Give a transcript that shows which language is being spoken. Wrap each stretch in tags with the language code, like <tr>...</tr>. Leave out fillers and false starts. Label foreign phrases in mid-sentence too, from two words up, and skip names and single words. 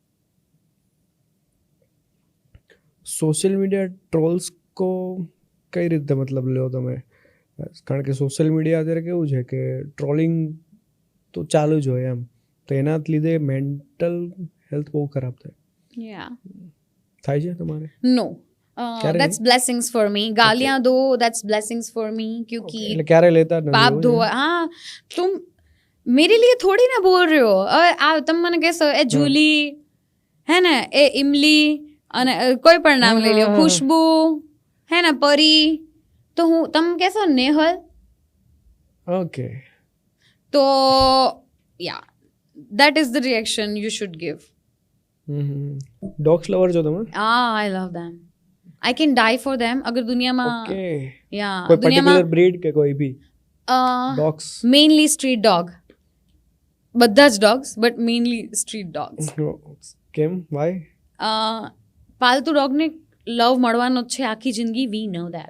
<en>social media trolls</en> <gu>કો કઈ રીતે મતલબ લ્યો તમે? કારણ કે</gu> <en>social media</en> <gu>અત્યારે કેવું છે કે ટ્રોલિંગ તો ચાલુ જ હોય એમ, તો એના લીધે</gu> <en>mental health</en> <gu>બહુ ખરાબ થાય છે તમારે?</gu> <en>નો, that's blessings for me.</en> <hi>गालियां दो,</hi> <en>that's blessings for me.</en> <hi>क्योंकि</hi> <gu>એટલે ક્યારે લેતા જ નથી</gu> <hi>पाप धो. हाँ, तुम मेरे लिए थोड़ी ना बोल रहे हो.</hi> <gu>तुम મને કહેશો એ જૂલી હે ને, એ ઇમલી, અને કોઈ પણ નામ લઈ લો, ખુશ્બુ હે ને, પરી, તો હું તમે કહેશો નેહલ. ઓકે, તો યા</gu> <en>that is the reaction you should give. dogs lover</en> <gu>છો તમે?</gu> <en>I love them. I can die for them.</en> <gu>અગર દુનિયામાં કોઈ</gu> <en>particular breed</en> <gu>કે કોઈ ભી ડોગ્સ?</gu> <en>mainly street dog,</en> <gu>બધા જ ડોગ્સ,</gu> <en>but mainly street dogs.</en> <gu>કેમ, વાય? પાલતુ ડોગને લવ મળવાનો જ છે આખી જિંદગી,</gu> <en>we know that.</en>